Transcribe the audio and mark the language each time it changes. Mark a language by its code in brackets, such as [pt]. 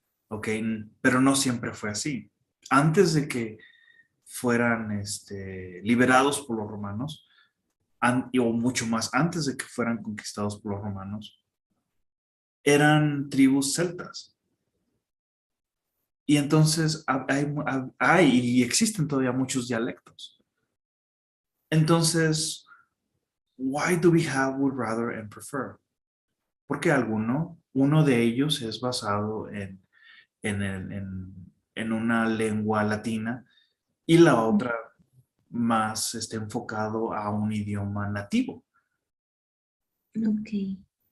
[es] Ok, pero no siempre fue así. Antes de que fueran liberados por los romanos, o mucho más antes de que fueran conquistados por los romanos, eran tribus celtas. Y entonces hay y existen todavía muchos dialectos. [en] Entonces, why do we have would rather and prefer? [es] Porque uno de ellos es basado en una lengua latina y la otra más enfocado a un idioma nativo. [en] Okay.